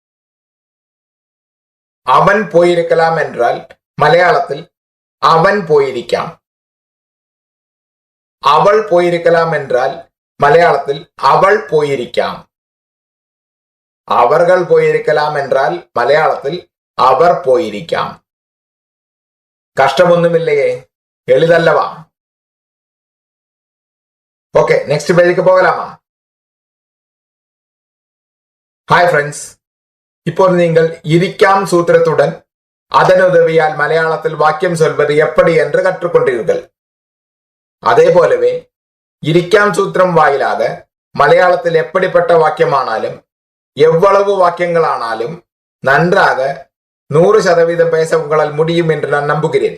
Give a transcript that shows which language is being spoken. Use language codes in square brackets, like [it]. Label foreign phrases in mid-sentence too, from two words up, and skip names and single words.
[ta] அவன் போயிருக்கலாம் என்றால் மலையாளத்தில் அவன் போயிருக்காம். அவள் போயிருக்கலாம் என்றால் மலையாளத்தில் அவள் போயிருக்காம். அவர்கள் போயிருக்கலாம் என்றால் [ml] മലയാളത്തിൽ അവർ പോയിരിക്കാം. [ta] கஷ்டமொன்னுமில்லையே, எளிதல்லவா? [ml] ഓക്കെ, നെക്സ്റ്റ് പേജിലേക്ക് പോകലാമാ? [ta] ஹாய் ஃப்ரெண்ட்ஸ், இப்போ நீங்கள் இரிக்காம் சூத்திரத்துடன் அதன் உதவியால் மலையாளத்தில் வாக்கியம் சொல்வது எப்படி என்று கற்றுக்கொண்டீர்கள். அதே போலவே இரிக்காம் சூத்திரம் வாயிலாக மலையாளத்தில் எப்படிப்பட்ட வாக்கியமானாலும் எவ்வளவு வாக்கியங்களானாலும் நன்றாக 100% பேச உங்களால் முடியும் என்று நான் நம்புகிறேன்.